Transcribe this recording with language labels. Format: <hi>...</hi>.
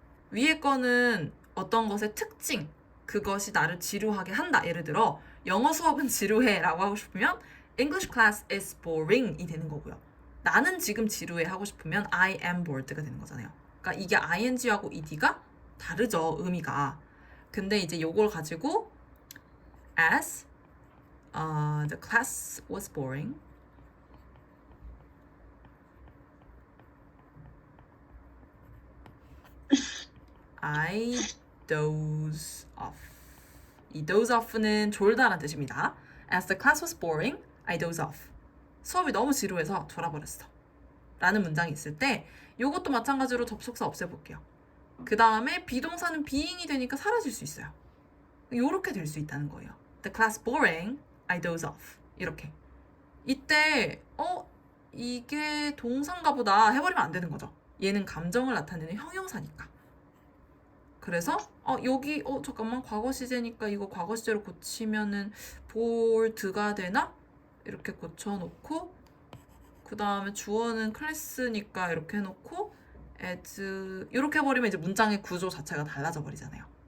<ko>위에 거는 어떤 것의 특징, 그것이 나를 지루하게 한다. 예를 들어 영어 수업은 지루해 라고 하고 싶으면</ko> <en>English class is boring</en> <ko>이 되는 거고요. 나는 지금 지루해 하고 싶으면</ko> <en>I am bored</en> <ko>가 되는 거잖아요. 그러니까 이게 ing하고 ed가 다르죠. 의미가. 근데 이제 요걸 가지고</ko> <en>as the class was boring. I doze off.</en> <ko>이 doze off는 졸다라는 뜻입니다.</ko> <en>As the class was boring, I doze off.</en> <ko>수업이 너무 지루해서 졸아버렸어. 라는 문장이 있을 때 이것도 마찬가지로 접속사 없애볼게요. 그 다음에 비동사는 being이 되니까 사라질 수 있어요. 요렇게 될 수 있다는 거예요.</ko> <en>The class boring, I doze off.</en> <ko>이렇게. 이때 이게 동사인가 보다 해버리면 안 되는 거죠. 얘는 감정을 나타내는 형용사니까. 그래서 여기 잠깐만 과거 시제니까 이거 과거 시제로 고치면은 보드가 되나? 이렇게 고쳐놓고 그 다음에 주어는 클래스니까 이렇게 해놓고 as 이렇게 해버리면 이제 문장의 구조 자체가 달라져 버리잖아요.</ko>